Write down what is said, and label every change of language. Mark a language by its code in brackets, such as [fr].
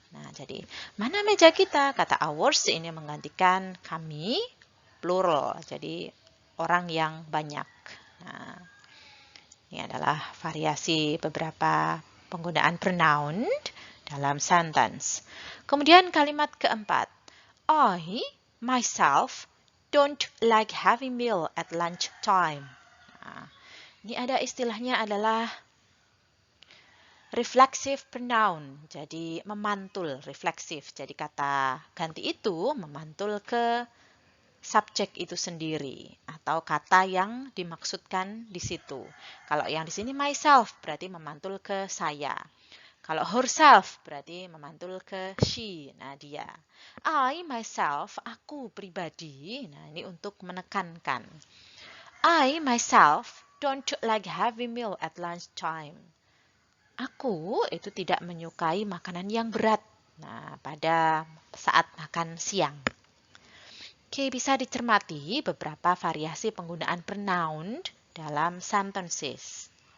[id] Nah, jadi mana meja kita? Kata ours ini menggantikan kami, plural. Jadi orang yang banyak. Nah, ini adalah variasi beberapa penggunaan pronoun dalam sentence. Kemudian kalimat keempat. [en] I, myself, don't like having meal at lunch time. [id] Nah, ini ada istilahnya adalah reflexive pronoun, jadi memantul, refleksif. Jadi kata ganti itu memantul ke subjek itu sendiri atau kata yang dimaksudkan di situ. Kalau yang di sini myself berarti memantul ke saya. Kalau herself berarti memantul ke she, nah dia. [en] I, myself, [id] aku pribadi, nah ini untuk menekankan. [en] I, myself, don't like having meal at lunchtime. [id] Aku itu tidak menyukai makanan yang berat. Nah, pada saat makan siang. Oke, bisa dicermati beberapa variasi penggunaan pronoun dalam sentences.